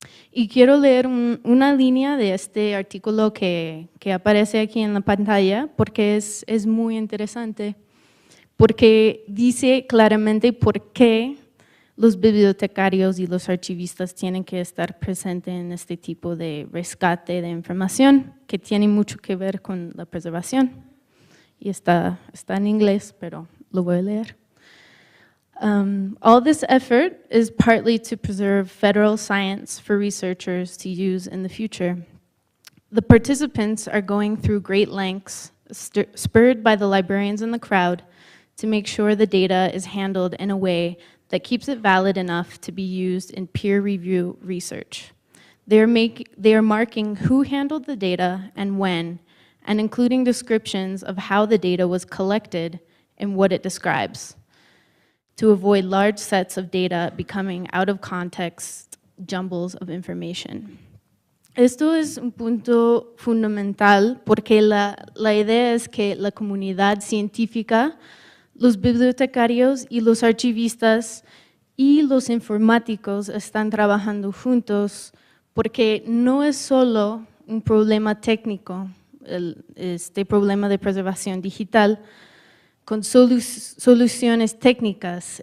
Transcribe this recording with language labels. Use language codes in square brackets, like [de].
[es] Y quiero leer una línea de este artículo que aparece aquí en la pantalla porque es muy interesante, porque dice claramente por qué los bibliotecarios y los archivistas tienen que estar presentes en este tipo de rescate de información que tiene mucho que ver con la preservación. Y está en inglés, pero lo voy a leer. [en] All this effort is partly to preserve federal science for researchers to use in the future. The participants are going through great lengths, spurred by the librarians in the crowd, to make sure the data is handled in a way that keeps it valid enough to be used in peer review research. They are marking who handled the data and when, and including descriptions of how the data was collected and what it describes, to avoid large sets of data becoming out of context jumbles of information. [es] Esto es un punto fundamental porque la idea es que la comunidad científica, los bibliotecarios y los archivistas y los informáticos están trabajando juntos porque no es solo un problema técnico, este problema de preservación digital, con soluciones técnicas.